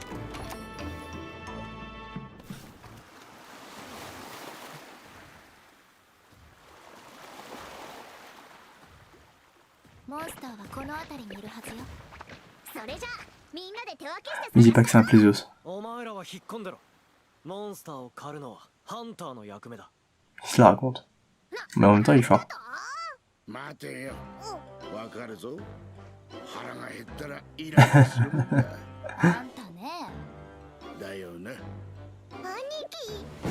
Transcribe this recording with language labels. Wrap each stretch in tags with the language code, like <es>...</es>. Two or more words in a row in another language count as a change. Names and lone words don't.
<fr>Me dis pas que c'est un plaisos.</fr> <ja>お前らは引っ込んでろ。モンスターを狩るのはハンターの役目だ。</ja> <fr>Il se la raconte. Mais en même temps, il est fort.</fr> <ja>待てよ、わかるぞ。腹が減ったらイライラするもんだ。あんたね。だよな。兄貴。</ja>